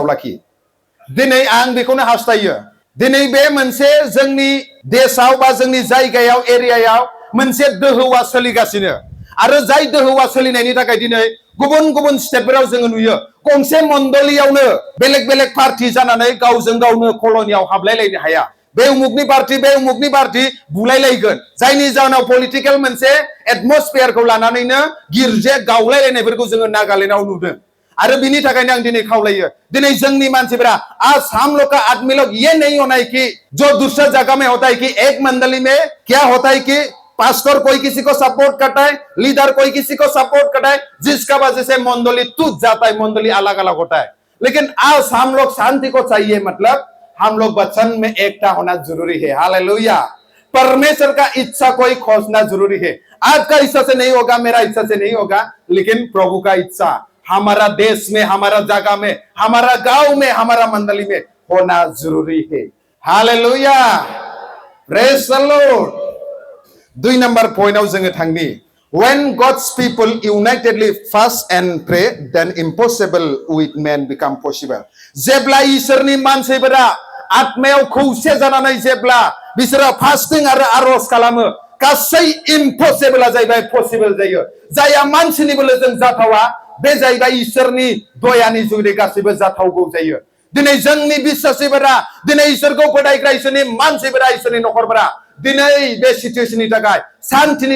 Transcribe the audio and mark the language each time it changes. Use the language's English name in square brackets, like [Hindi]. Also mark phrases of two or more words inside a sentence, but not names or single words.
[Bodo] लाखि दिनै आं बेखौनो हास्थायो दिनै बे मोनसे जोंनि देशआव बा जोंनि जायगायाव एरियायाव मोनसे दोहौआ सोलिगासिनो आरो जाय दोहौआ सोलिनायनि थाखाय दिनै गुबुन गुबुन स्टेटफोराव जोङो नुयो गंसे मण्डलीयावनो बेलेग बेलेग पार्टी जानानै गावजों गावनो कलनियाव हाबलायलायनो हाया बे उमुकनि पार्टी बुलायलायगोन जायनि जाहोनाव पलिटिकेल मोनसे एटमस्फियारखौ लानानैनो गिर्जे गावलायलायनायफोरखौ जोङो नागालेण्डआव नुदों आरो बिनि थाखायनो आं दिनै खावलायो दिनै जोंनि मानसिफोरा [Hindi] आज हम लोग का आदमी लोग ये नहीं होना है कि जो दूसरा जगह में होता है कि एक मंडली में क्या होता है कि पास्टर कोई किसी को सपोर्ट करता है लीडर कोई किसी को सपोर्ट करता है जिसका वजह से मंडली टूट जाता है मंडली अलग अलग होता है लेकिन आज हम लोग शांति को चाहिए मतलब हम लोग वचन में एकता होना जरूरी है हालेलुया परमेश्वर का इच्छा कोई खोजना जरूरी है आपका इच्छा से नहीं होगा मेरा इच्छा से नहीं होगा लेकिन प्रभु का इच्छा हमारा देश में हमारा जगह में हमारा गांव में हमारा मंडली में होना जरूरी है हालेलुया [English] Praise the Lord 2 [Bodo] नंबर पॉइंटआव जोङो थांनि [English] when God's people unitedly fast and pray then impossible with men become possible [Bodo] जेब्ला इसोरनि मानसिफोरा आत्मायाव खौसे जानानै जेब्ला बिसोरो फास्टिं आरो आरज खालामो गासै इम्पसिबोला जाहैबाय पसिबोल जायो जाया मानसिनि बोलोजों जाथावा बे जाहैबाय इसोरनि दयानि जुगै गासैबो जाथावगौ जायो दिनै जोंनि बिश्वासीफोरा दिनै इसोरखौ फोथायग्रा इसोरनि मानसिफोरा इसोरनि नखरफोरा दिनै बे सिचुएसननि थाखाय शान्तिनि